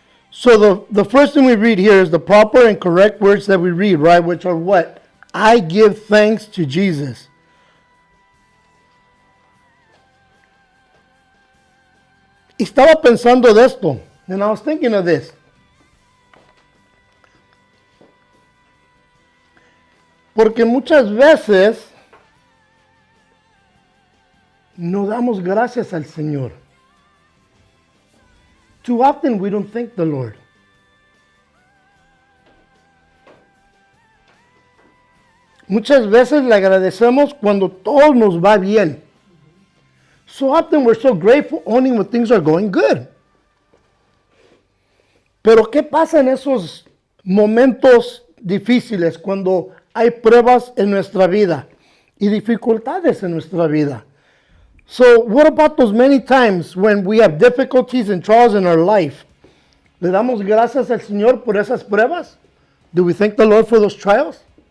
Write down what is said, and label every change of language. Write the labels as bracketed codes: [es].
[en] So the first thing we read here is the proper and correct words that we read, right? Which are what? I give thanks to Jesus. [es] Estaba pensando de esto, [en] and I was thinking of this. [es] Porque muchas veces no damos gracias al Señor. [en] Too often we don't thank the Lord. [es] Muchas veces le agradecemos cuando todo nos va bien. [en] So often we're so grateful only when things are going good. [es] Pero ¿qué pasa en esos momentos difíciles cuando hay pruebas en nuestra vida y dificultades en nuestra vida? [en] So what about those many times when we have difficulties and trials in our life? [es] ¿Le damos gracias al Señor por esas pruebas? [en] Do we thank the Lord for those trials?